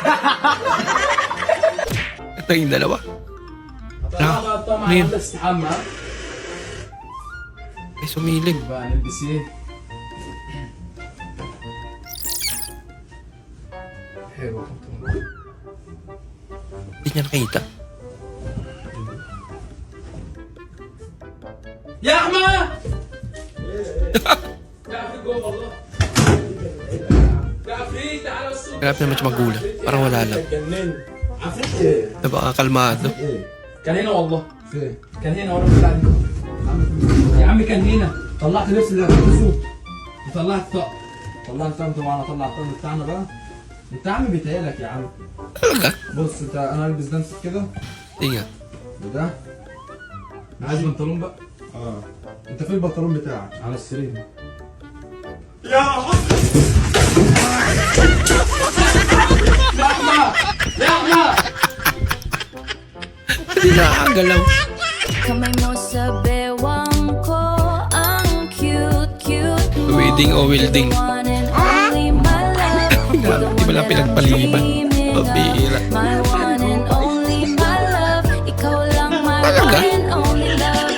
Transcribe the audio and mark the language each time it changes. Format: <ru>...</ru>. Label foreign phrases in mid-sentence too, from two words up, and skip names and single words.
<tl>Ito yung dalawa. Ano yun? Ay, sumilip. Hindi niya nakita.</tl> <ar>يا أحمد</ar> <tl>Hirap naman siya magulat. Parang wala lang. Napakakalmado.</tl> <ar>كان هنا والله كان هنا ورا بتاع يا عم كان هنا طلعت لبس اللي هتلبسه وطلعت طقم طلعت طقم طبعا اطلع الطقم بتاعنا بقى انت يا عم بيتهيألك يا عم</ar> <tl>Talaga?</tl> <ar>بص انت انا البس ده امسك كده</ar> <tl>Tingnan.</tl> <ar>وده انا عايز بنطلون بقى انت فين البنطلون بتاعك على السرير</ar> <tl>Hindi nakakagalaw. Kamay mo sa bewang ko, ang cute. Wedding o welding.</tl> <en>The one and only my love.</en> <tl>Grabe, di ba lang pinagpaliban? Pabira.</tl> <en>My one and only my love.</en> <tl>Ikaw lang my Talaga?</tl> <en>one and only love.</en>